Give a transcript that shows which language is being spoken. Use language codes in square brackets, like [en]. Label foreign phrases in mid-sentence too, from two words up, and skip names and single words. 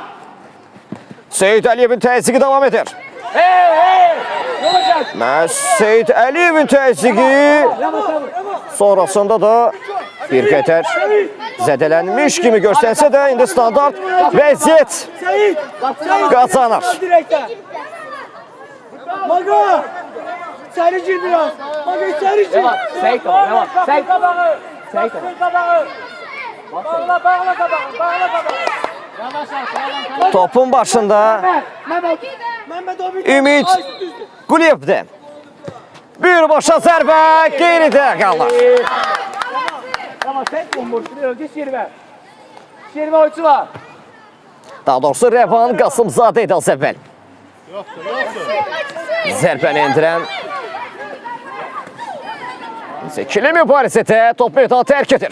[az] Seyid Əliyevin təzyiqi davam edir. Məhz Seyid Əliyevin təzyiqi sonrasında da bir qədər zədələnmiş kimi görsənsə də indi standart vəziyyət qazanır. Maga! [tr] İçeri gir biraz. Maga içeri gir. Seyit kabağı, devam. Seyit kabağı. Seyit kabağı. Bağla kabağı. Yavaş. Topun başında Mehmet abi. [az] Ümid Quliyevdir. Birbaşa zərbə geridə qalır. [tr] Tamam, Seyit bomboş. Geç yeri ver. Yeri ver, oyuncu var. [az] Daha doğrusu Rəvan Qasımzadə idi az əvvəl. Zərbəni endirən ikili mübarizədə top meydanı tərk edir.